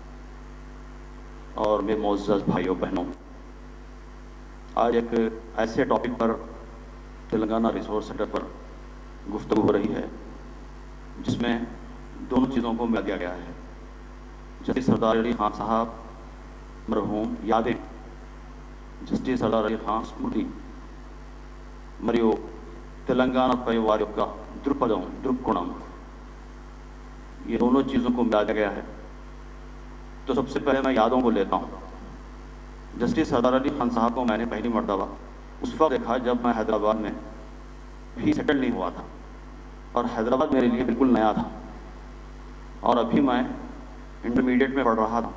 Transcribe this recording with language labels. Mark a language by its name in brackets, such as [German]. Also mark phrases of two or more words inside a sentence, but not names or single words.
[Urdu] صاحب، اور میرے معزز بھائیوں بہنوں، آج ایک ایسے ٹاپک پر تلنگانہ [English] resource center [Urdu] پر گفتگو ہو رہی ہے جس میں دونوں چیزوں کو ملا دیا گیا ہے۔ جسٹس سردار علی خان صاحب مرحوم یادیں، جسٹس سردار علی خان [Telugu] స్మృతి మరియు [Urdu] تلنگانہ [Telugu] వారి యొక్క దృక్పథం దృక్కోణం، [Urdu] یہ دونوں چیزوں کو ملا دیا گیا ہے۔ تو سب سے پہلے میں یادوں کو لیتا ہوں۔ جسٹس سردار علی خان صاحب کو میں نے پہلی مرتبہ اس وقت دیکھا جب میں حیدرآباد میں بھی سیٹل نہیں ہوا تھا، اور حیدرآباد میرے لیے بالکل نیا تھا، اور ابھی میں انٹرمیڈیٹ میں پڑھ رہا تھا۔